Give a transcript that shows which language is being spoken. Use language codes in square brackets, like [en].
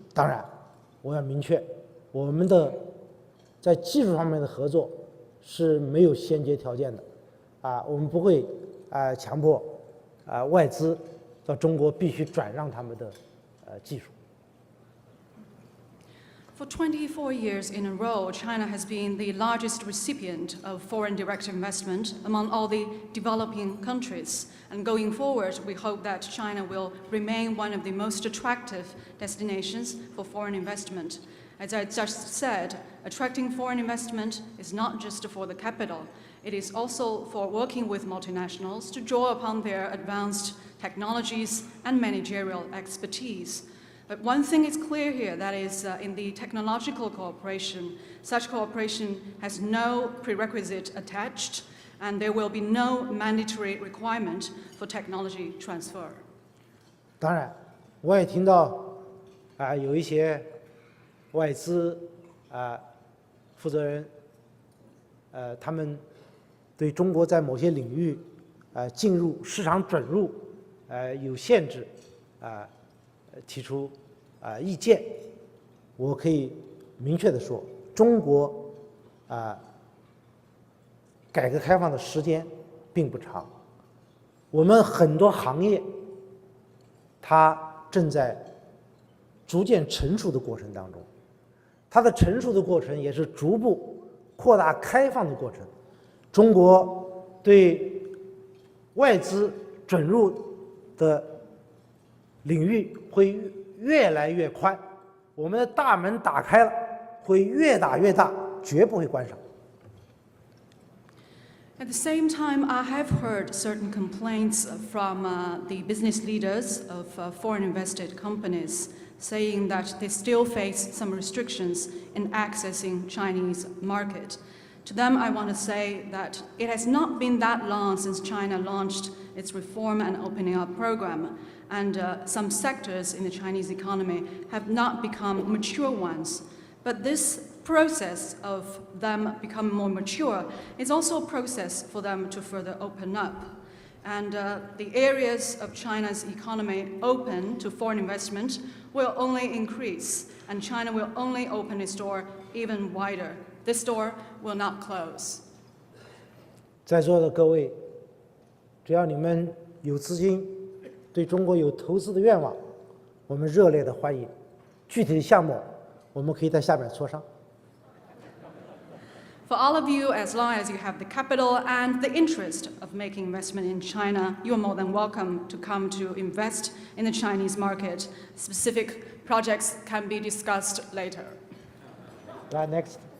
[zh] 当然，我要明确，我们的在技术方面的合作是没有先决条件的，我们不会强迫外资到中国必须转让他们的技术。 [en] For 24 years in a row, China has been the largest recipient of foreign direct investment among all the developing countries. And going forward, we hope that China will remain one of the most attractive destinations for foreign investment. As I just said, attracting foreign investment is not just for the capital. It is also for working with multinationals to draw upon their advanced technologies and managerial expertise. But one thing is clear here, that is in the technological cooperation, such cooperation has no prerequisite attached, and there will be no mandatory requirement for technology transfer. [zh] 当然，我也听到有一些外资负责人他们对中国在某些领域进入市场准入有限制提出意见。我可以明确地说，中国改革开放的时间并不长，我们很多行业它正在逐渐成熟的过程当中，它的成熟的过程也是逐步扩大开放的过程。中国对外资准入的领域会越来越宽，我们的大门打开了，会越打越大，绝不会关上。 [en] At the same time, I have heard certain complaints from the business leaders of foreign invested companies saying that they still face some restrictions in accessing Chinese market. To them, I want to say that it has not been that long since China launched its reform and opening up program, and some sectors in the Chinese economy have not become mature ones. But this process of them becoming more mature is also a process for them to further open up. And the areas of China's economy open to foreign investment will only increase, and China will only open its door even wider. This door will not close. [zh] 在座的各位，只要你们有资金，对中国有投资的愿望，我们热烈的欢迎。具体的项目，我们可以在下面磋商。 [en] For all of you, as long as you have the capital and the interest of making investment in China, you are more than welcome to come to invest in the Chinese market. Specific projects can be discussed later. Next.